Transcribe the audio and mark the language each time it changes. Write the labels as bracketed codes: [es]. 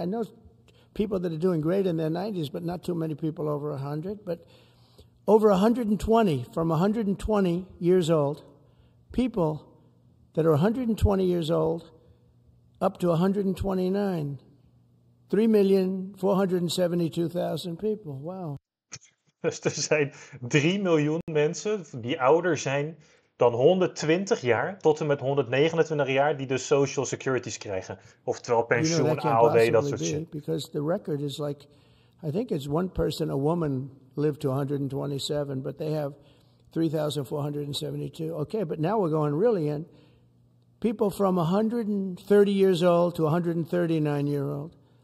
[en] I know people that are doing great in their 90s, but not too many people over 100. But over 120, from 120 years old, people that are 120 years old up to 129, 3,472,000 people. Wow. [nl] Dus er zijn 3 miljoen mensen die ouder zijn dan 120 jaar tot en met 129 jaar die dus social securities krijgen. Oftewel pensioen, AOW, dat soort shit. [en] Because the record is like, I think it's one person, a woman, lived to 127, but they have 3,472. Okay, but now we're going really in. People from 130 years old to 139 year old.